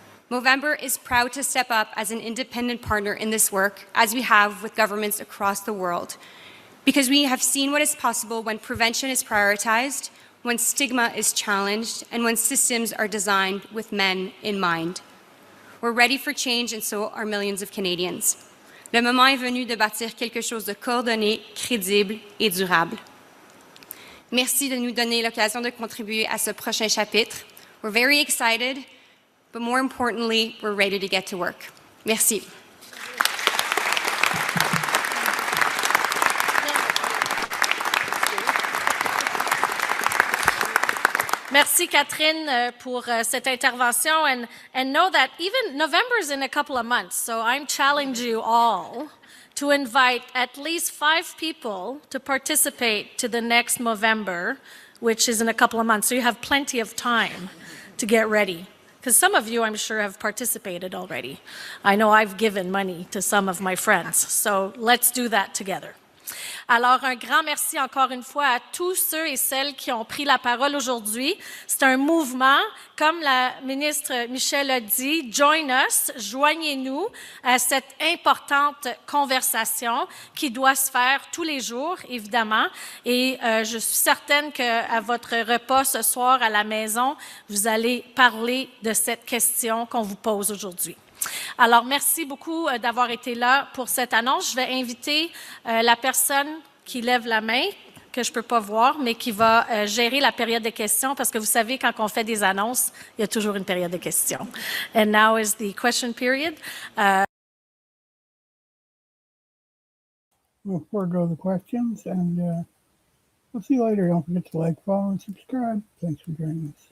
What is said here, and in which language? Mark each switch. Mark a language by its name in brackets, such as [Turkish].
[English] Movember is proud to step up as an independent partner in this work, as we have with governments across the world, because we have seen what is possible when prevention is prioritized, when stigma is challenged, and when systems are designed with men in mind. We're ready for change, and so are millions of Canadians. [French] Le moment est venu de bâtir quelque chose de coordonné, crédible et durable. Merci de nous donner l'occasion de contribuer à ce prochain chapitre. [English] We're very excited, but more importantly, we're ready to get to work. [French] Merci. Merci, Catherine, pour cette intervention. [English] And know that even November's in a couple of months, so I'm challenging you all to invite at least 5 people to participate to the next Movember, which is in a couple of months. So you have plenty of time to get ready. Because some of you, I'm sure, have participated already. I know I've given money to some of my friends, so let's do that together. [French] Alors, un grand merci encore une fois à tous ceux et celles qui ont pris la parole aujourd'hui. C'est un mouvement, comme la ministre Michel a dit, [English] join us, [French] joignez-nous à cette importante conversation qui doit se faire tous les jours, évidemment. Et je suis certaine qu'à votre repas ce soir à la maison, vous allez parler de cette question qu'on vous pose aujourd'hui. Alors, merci beaucoup d'avoir été là pour cette annonce. Je vais inviter la personne qui lève la main, que je ne peux pas voir, mais qui va gérer la période de questions, parce que vous savez, quand on fait des annonces, il y a toujours une période de questions. [English] And now is the question period. We'll forego the questions, and we'll see you later. Don't forget to like, follow, and subscribe. Thanks for joining us.